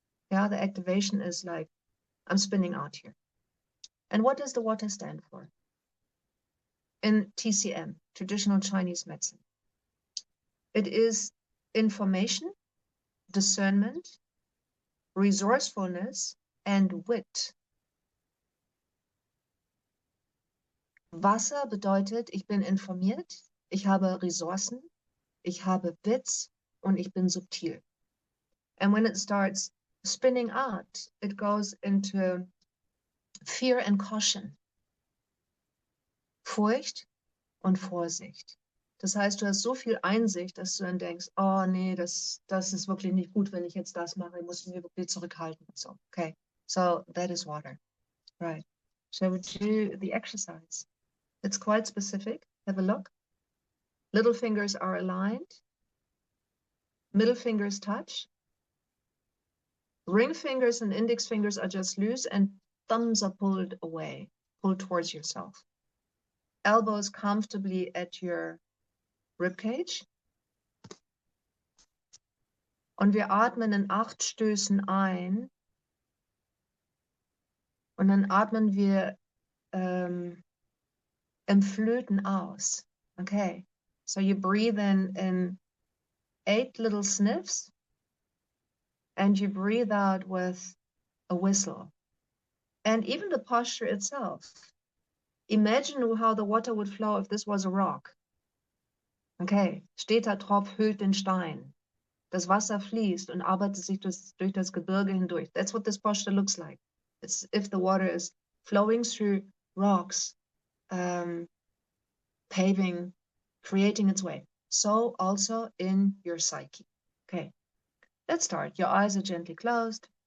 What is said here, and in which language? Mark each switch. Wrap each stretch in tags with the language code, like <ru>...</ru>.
<en>Yeah, the activation is like, I'm spinning out here. And what does the water stand for? In TCM, traditional Chinese medicine, it is information, discernment, resourcefulness, and wit.</en> <de>Wasser bedeutet, ich bin informiert, ich habe Ressourcen, ich habe Witz und ich bin subtil.</de> <en>And when it starts spinning out, it goes into fear and caution.</en> <de>Furcht und Vorsicht. Das heißt, du hast so viel Einsicht, dass du dann denkst, oh nee, das ist wirklich nicht gut, wenn ich jetzt das mache, ich muss mich wirklich zurückhalten.</de> <en>So, okay. So that is water. Right. Shall we do the exercise? It's quite specific. Have a look. Little fingers are aligned. Middle fingers touch. Ring fingers and index fingers are just loose and thumbs are pulled away, pulled towards yourself. Elbows comfortably at your rib cage.</en> <de>Und wir atmen in 8 Stößen ein. Und dann atmen wir im Flöten aus. Okay.</de> <en>So you breathe in 8 little sniffs. And you breathe out with a whistle. And even the posture itself. Imagine how the water would flow if this was a rock.</en> <de>Okay, steter Tropf hüllt den Stein. Das Wasser fließt und arbeitet sich durch das Gebirge hindurch.</de> <en>That's what this posture looks like. It's if the water is flowing through rocks, paving, creating its way. So also in your psyche. Okay, let's start. Your eyes are gently closed.</en>